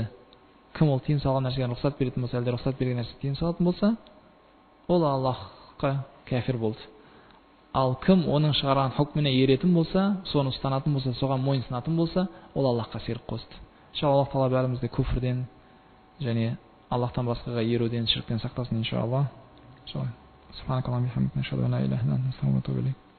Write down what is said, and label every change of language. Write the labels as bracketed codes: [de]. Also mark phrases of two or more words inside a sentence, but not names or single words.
[kk] Кім ол тыйым салған нәрсеге рұқсат беретін болса, әлде рұқсат берген нәрсе тыйым салатын болса, ол Аллахқа кәфір болды. Ал кім оның шығарған hukmіне еретін болса, соны ұстанатын болса, соған мойынсынатын болса, ол Аллахқа ширк қосты. Иншалла Аллах Тағала бәрімізді күфрден және Аллахтан басқаға еруден, ширктен сақтасын иншалла. [ar] سبحانك اللهم وبحمدك أشهد أن لا إله إلا أنت أستغفرك وأتوب إليك.